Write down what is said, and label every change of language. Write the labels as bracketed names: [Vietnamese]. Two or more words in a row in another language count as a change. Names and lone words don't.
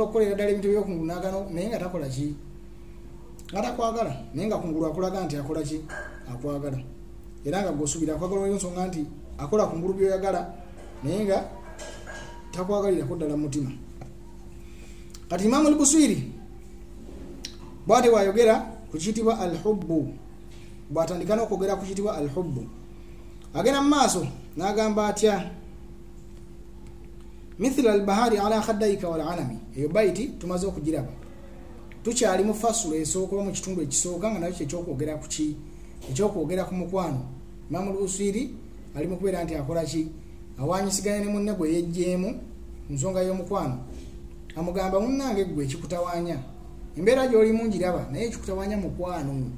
[Ganda] okukolera ddala ebintu ebyokungulu n'agano naye nga takola ki nga takwagala naye nga kungulu akulaga nti akola ki akwagala era nga gwosuubira akwagala olw'ensonga nti akola kungulu byoyagala naye nga takwagalirako ddala mu mutima kati Imaamu al-Busiri bw'ate bw'ayogera ku kiyitibwa al-hubbu bw'atandika n'okwogera ku kiyitibwa al-hubbu agenda mu maaso n'agamba atya [Arabic] مثل البهار على خديك والعنم [Ganda] eyo baiti tumaze okugiraba tukyali mu fasulu esooka mu kitundu ekisooka nga nakyo ekyokwogera ku ki ekyokwogera ku mukwano Imaamu al-Busiri ali mu kubeera nti akola ki awanyisiganya ne munne gwe yejjeemu ku nsonga y'omukwano amugamba munnange gwe ekikutawaanya embeera gy'olimu ngiraba naye ekikutawaanya mukwano